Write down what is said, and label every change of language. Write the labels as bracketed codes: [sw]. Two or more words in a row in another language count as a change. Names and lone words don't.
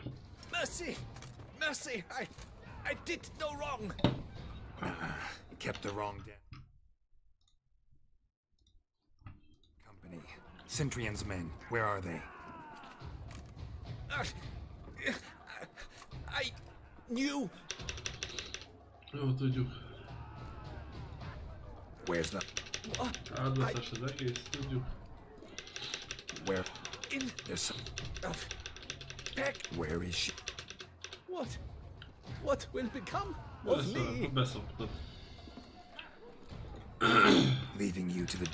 [en] Mercy! Mercy! I did no wrong! Kept the wrong company. Centrion's men, where are they? I knew. [hu] Jó, tudjuk. [en] Where's the... [hu] Áldozás az egész, tudjuk. [en] Where? In There's some... back. Where is she? What will become of me? [hu] Beszoptad. [en] Leaving you to the